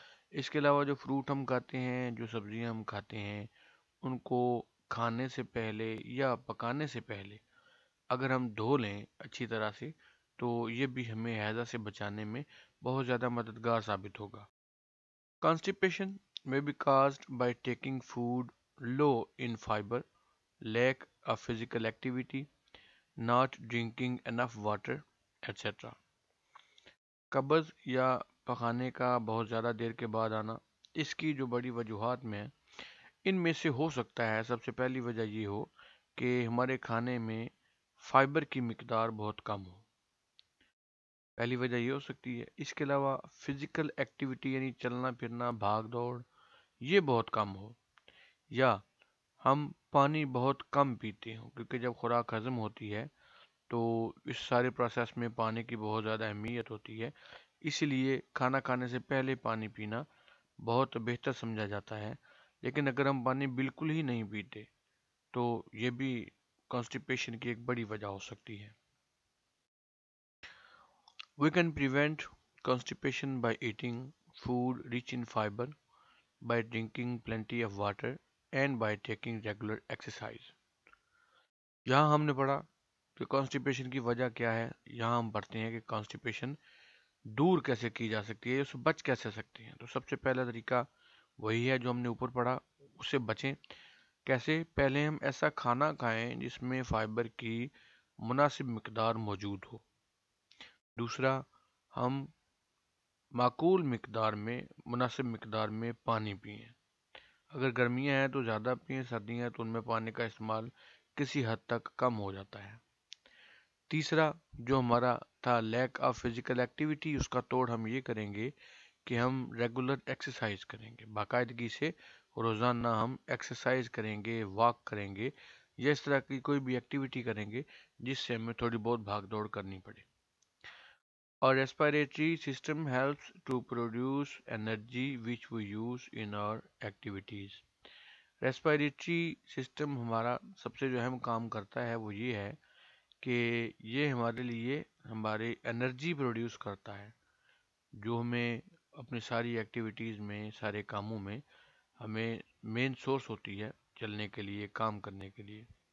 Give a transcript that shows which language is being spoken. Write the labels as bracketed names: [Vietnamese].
[Urdu] اس کے علاوہ جو فروٹ ہم کھاتے ہیں، جو سبزیاں ہم کھاتے ہیں، ان کو کھانے سے پہلے یا پکانے سے پہلے اگر ہم دھو لیں اچھی طرح سے تو یہ بھی ہمیں ہیضہ سے بچانے میں بہت زیادہ مددگار ثابت ہوگا. [English] Constipation may be caused by taking food low in fiber, lack of physical activity, not drinking enough water, etc. [Urdu] قبض یا پخانے کا بہت زیادہ دیر کے بعد آنا، اس کی جو بڑی وجوہات میں ان میں سے ہو سکتا ہے سب سے پہلی وجہ یہ ہو کہ ہمارے کھانے میں فائبر کی مقدار بہت کم ہو. پہلی وجہ یہ ہو سکتی ہے. اس کے علاوہ فزیکل ایکٹیویٹی یعنی چلنا پھرنا، بھاگ دوڑ، یہ بہت کم ہو، یا ہم پانی بہت کم پیتے ہوں، کیونکہ جب خوراک ہضم ہوتی ہے تو اس سارے پروسیس میں پانی کی بہت زیادہ اہمیت ہوتی ہے. اسی لیے کھانا کھانے سے پہلے پانی پینا بہت بہتر سمجھا جاتا ہے. لیکن اگر ہم پانی بالکل ہی نہیں پیتے تو یہ بھی کانسٹیپیشن کی ایک بڑی وجہ ہو سکتی ہے. [English] We can prevent constipation by eating food rich in fiber, by drinking plenty of water, and by taking regular exercise. [Urdu] یہاں ہم نے پڑھا کہ کانسٹیپیشن کی وجہ کیا ہے. یہاں ہم پڑھتے ہیں کہ کانسٹیپیشن دور کیسے کی جا سکتی ہے، اس سے بچ کیسے سکتے ہیں. تو سب سے پہلا طریقہ وہی ہے جو ہم نے اوپر پڑھا، اس سے بچیں. کیسے؟ پہلے ہم ایسا کھانا کھائیں جس میں فائبر کی مناسب مقدار موجود ہو. دوسرا، ہم معقول مقدار میں، مناسب مقدار میں پانی پئیں. اگر گرمیاں ہیں تو زیادہ پئیں، سردیاں ہیں تو ان میں پانی کا استعمال کسی حد تک کم ہو جاتا ہے. تیسرا جو ہمارا تھا لیک آف فزیکل ایکٹیویٹی، اس کا توڑ ہم یہ کریں گے کہ ہم ریگولر ایکسرسائز کریں گے. باقاعدگی سے روزانہ ہم ایکسرسائز کریں گے، واک کریں گے، یا اس طرح کی کوئی بھی ایکٹیویٹی کریں گے جس سے ہمیں تھوڑی بہت بھاگ دوڑ کرنی پڑے. [English] Our respiratory system helps to produce energy which we use in our activities. [Urdu] Respiratory system ہمارا سب سے جو اہم کام کرتا ہے وہ یہ ہے کہ یہ ہمارے لیے ہمارے انرجی پروڈیوس کرتا ہے جو ہمیں اپنی ساری ایکٹیویٹیز میں، سارے کاموں میں ہمیں مین سورس ہوتی ہے چلنے کے لیے، کام کرنے کے لیے.